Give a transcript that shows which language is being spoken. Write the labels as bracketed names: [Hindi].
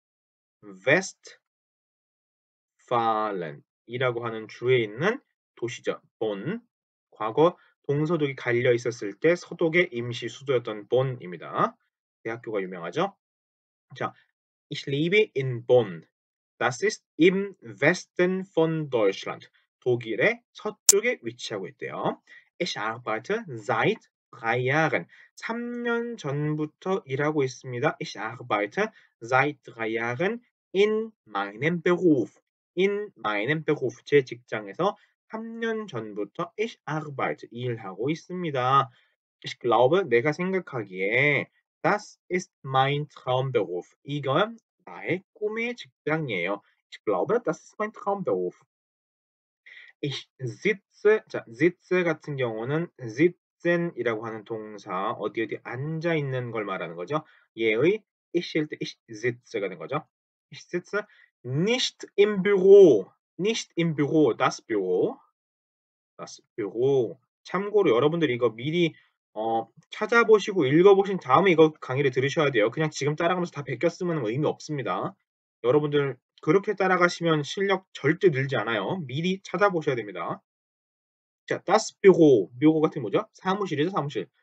[Korean] Nordrhein-West 파렌이라고 하는 주에 있는 도시죠. 본. 과거 동서독이 갈려 있었을 때 서독의 임시 수도였던 본입니다. 대학교가 유명하죠. 자, [German] Ich lebe in Bonn. Das ist im Westen von Deutschland. [Korean] 독일의 서쪽에 위치하고 있대요. [German] Ich arbeite seit 3 Jahren. [Korean] 3년 전부터 일하고 있습니다. [German] Ich arbeite seit 3 Jahren in meinem Beruf. In meinem Beruf. [Korean] 제 직장에서 3년 전부터 [German] ich arbeite. [Korean] 일하고 있습니다. [German] Ich glaube, [Korean] 내가 생각하기에 [German] das ist mein Traumberuf. [Korean] 이건 나의 꿈의 직장이에요. [German] Ich glaube, das ist mein Traumberuf. Ich sitze, [Korean] 자, sitze 같은 경우는 sitzen이라고 하는 동사 어디 어디 앉아 있는 걸 말하는 거죠. 얘의 ich일 때 [German] ich sitze [Korean] 가 된 거죠. [German] Ich sitze nicht im Büro, nicht im Büro, das Büro. [Korean] 맞습니다. 참고로 여러분들이 이거 미리 찾아보시고 읽어보신 다음에 이거 강의를 들으셔야 돼요. 그냥 지금 따라가면서 다 베꼈으면 의미 없습니다. 여러분들 그렇게 따라가시면 실력 절대 늘지 않아요. 미리 찾아보셔야 됩니다. 자, [German] das Büro. [Korean] 뷰고 같은 게 뭐죠? 사무실이죠, 사무실.